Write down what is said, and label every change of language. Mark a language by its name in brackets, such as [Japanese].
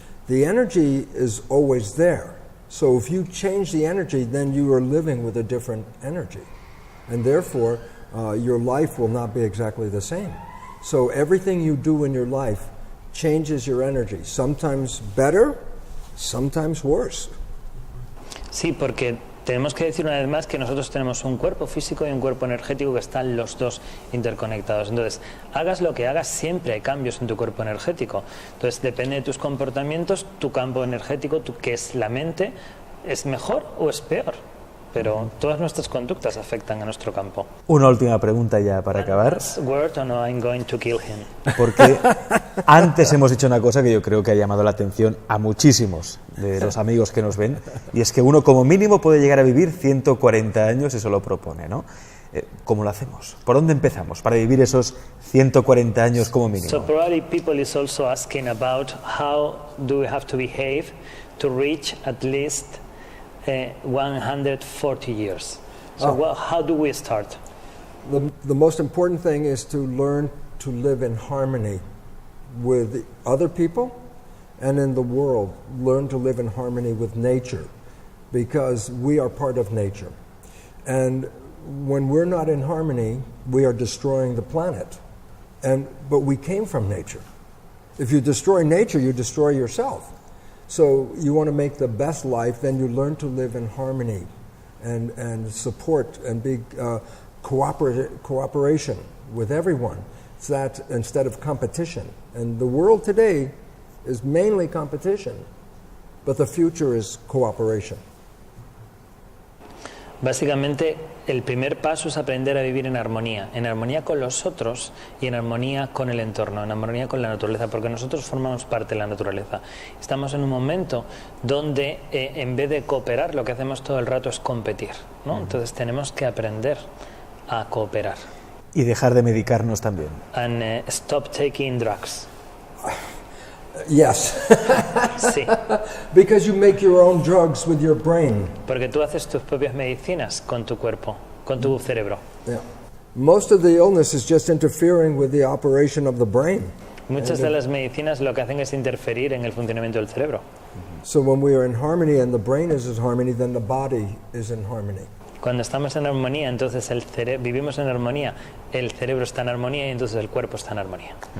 [English] The energy is always there. So if you change the energy, then you are living with a different energy. And therefore, your life will not be exactly the same. So everything you do in your life changes your energy. Sometimes better, sometimes worse. [Spanish] Sí, porque tenemos que decir una vez más que nosotros tenemos un cuerpo físico y un cuerpo energético que están los dos interconectados. Entonces, hagas lo que hagas, siempre hay cambios en tu cuerpo energético. Entonces, depende de tus comportamientos, tu campo energético, que es la mente, ¿es mejor o es peor? Pero todas nuestras conductas afectan a nuestro campo. Una última pregunta ya para acabar. Word or no, I'm going to kill him. Porque antes hemos dicho una cosa que yo creo que ha llamado la atención a muchísimos de los amigos que nos ven, y es que uno como mínimo puede llegar a vivir 140 años si se lo propone, ¿no? ¿Cómo lo hacemos? ¿Por dónde empezamos para vivir esos 140 años como mínimo? [English] So probably people is also asking about how do we have to behave to reach at least 140 years. So how do we start? The most important thing is to learn to live in harmony with other people and in the world. Learn to live in harmony with nature, because we are part of nature. And when we're not in harmony, we are destroying the planet. But we came from nature. If you destroy nature, you destroy yourself. So you want to make the best life, then you learn to live in harmony and support and be cooperation with everyone. It's that instead of competition. And the world today is mainly competition, but the future is cooperation. [Spanish] Básicamente, el primer paso es aprender a vivir en armonía con los otros y en armonía con el entorno, en armonía con la naturaleza, porque nosotros formamos parte de la naturaleza. Estamos en un momento donde en vez de cooperar, lo que hacemos todo el rato es competir, ¿no? Entonces tenemos que aprender a cooperar. Y dejar de medicarnos también. [English] And stop taking drugs. Yes. [Spanish] Sí. [English] Because you make your own drugs with your brain. [Spanish] Porque tú haces tus propias medicinas con tu cuerpo, con tu cerebro. [English] Yeah. Most of the illness is just interfering with the operation of the brain. [Spanish] Muchas de las medicinas lo que hacen es interferir en el funcionamiento del cerebro. [English] So when we are in harmony and the brain is in harmony, then the body is in harmony. [Spanish] Cuando estamos en armonía, entonces vivimos en armonía, el cerebro está en armonía y entonces el cuerpo está en armonía.